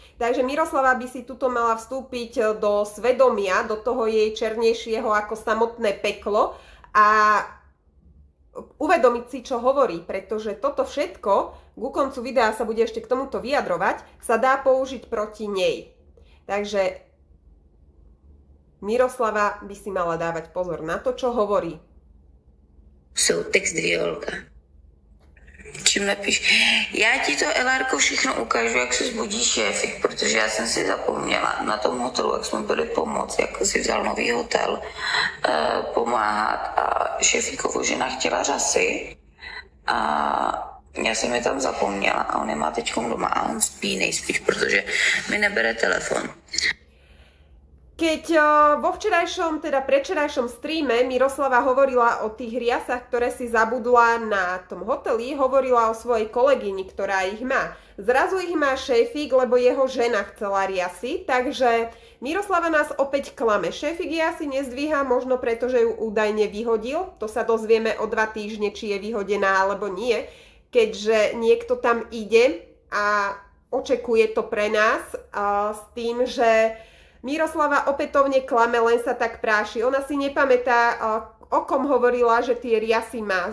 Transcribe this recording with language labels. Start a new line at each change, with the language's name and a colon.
Slovak: Takže Miroslava by si tuto mala vstúpiť do svedomia, do toho jej černejšieho ako samotné peklo a uvedomiť si, čo hovorí, pretože toto všetko, ku koncu videa sa bude ešte k tomuto vyjadrovať, sa dá použiť proti nej. Takže Miroslava by si mala dávať pozor na to, čo hovorí. So text Violka. Čím napíš?
Czech: Já ti to, Elárko, všechno ukážu, jak se zbudí šéfik, protože já jsem si zapomněla na tom hotelu, jak jsme byli pomoct, jak si vzal nový hotel, pomáhat a šéfikovu žena chtěla řasy a já jsem je tam zapomněla a on je má teď doma a on spí nejspíš, protože mi nebere telefon.
Slovak: Keď vo včerajšom, teda predvčerajšom streame Miroslava hovorila o tých riasach, ktoré si zabudla na tom hoteli, hovorila o svojej kolegyni, ktorá ich má. Zrazu ich má šéfik, lebo jeho žena chcela riasy, takže Miroslava nás opäť klame. Šéfik je asi nezdvíha, možno preto, že ju údajne vyhodil. To sa dozvieme o 2 týždne, či je vyhodená alebo nie, keďže niekto tam ide a očekuje to pre nás s tým, že Miroslava opätovne klame, len sa tak práši. Ona si nepamätá, o kom hovorila, že tie riasy má.